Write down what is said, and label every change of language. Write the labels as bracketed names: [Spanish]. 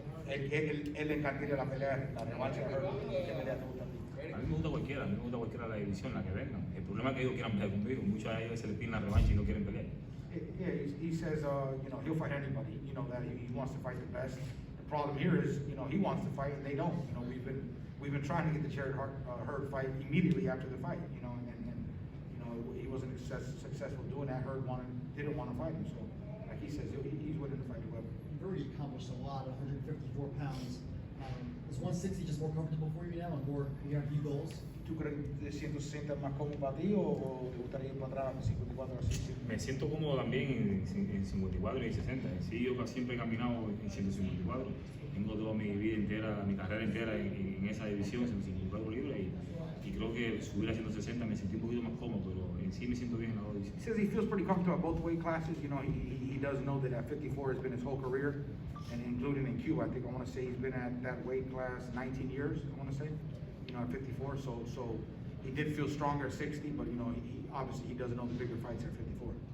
[Spanish] Él le encantaría la pelea, la revancha de Hurd. ¿Qué pelea te gusta a ti? A mí me gusta cualquiera, de la división, la que vengan. El problema es que ellos quieran pelear conmigo. Muchos de ellos se les piden la revancha y no quieren pelear. [English] Yeah, he says, you know, he'll fight anybody. You know that he wants to fight the best. The problem here is, you know, he wants to fight and they don't. You know, we've been trying to get the Jared Hurd fight immediately after the fight. You know, and you know he wasn't successful doing that. Hurd didn't want to fight him. So, like he says, he's willing to fight whoever. You've already accomplished a lot at 154 pounds. Is 160 just more comfortable for you now, and more you have new goals? [Spanish] ¿Tú crees que 160 es más cómodo para ti o te gustaría ir para atrás a 54 o 60? Me siento cómodo también en 54 y 60. Sí, yo siempre he caminado en 154. Tengo toda mi vida entera, mi carrera entera en esa división, 154 libras, y creo que subir a 160 me sentí un poquito más cómodo, pero en sí me siento bien en la división. [English] He says he feels pretty comfortable at both weight classes. You know, he does know that at 54 has been his whole career, and including in Cuba. I think I want to say he's been at that weight class 19 years, I want to say. You know, at 54, so he did feel stronger at 60, but you know, obviously he doesn't know the bigger fights at 54.